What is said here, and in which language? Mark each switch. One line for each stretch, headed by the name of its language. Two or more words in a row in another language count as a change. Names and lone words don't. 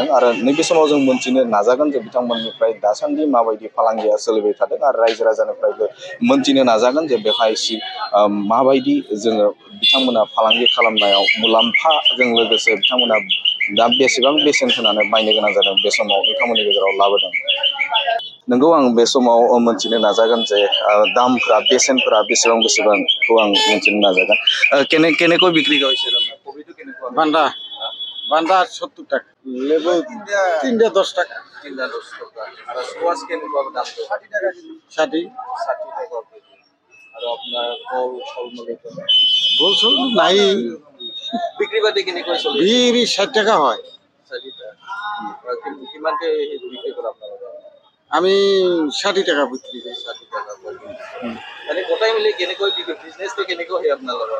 Bodo: आरो नैबे समाव जों मोनथिनो नाजागोन जे बिथांमोननिफ्राय दासान्दि माबायदि फालांगिया सोलिबाय थादों आरो रायजो राजानिफ्रायबो मोनथिनो नाजागोन जे बेहाय माबायदि जोङो बिथांमोना फालांगि खालामनायाव मुलाम्फाजों लोगोसे बिथांमोना दा बेसेबां बेसेन होनानै बायनो गोनां जादों, बे समाव बिथांमोननि गेजेराव लाबोदों। नंगौ, आं बे समाव मोनथिनो नाजागोन जे दामफोरा, बेसेनफोरा बेसेबांखौ आं मिथिनो नाजागोन।
Assamese: কেনেকৈ বিক্ৰী কৰিছে बान्दा 70 টাকা, লেবু 3টা 10 টাকা, 3টা 10 টাকা। আর স্কোয়াশ কেনেকুৱা দাম? 60 টাকা, 60 টাকা কেজি। আৰু আপোনাৰ ফল নাই। বিক্ৰী বাতি কেনেকৈ চলি? বিক্ৰী 60 টাকা হয়। 60 টাকা। কিমানকে বিক্ৰী কৰে আপোনালোকে? আমি 60 টাকা বিক্ৰী কৰোঁ। 60 টাকা। মানে গোটাই মিলি কেনেকৈ বিজনেছটো কেনেকৈ হয় আপোনালোকৰ?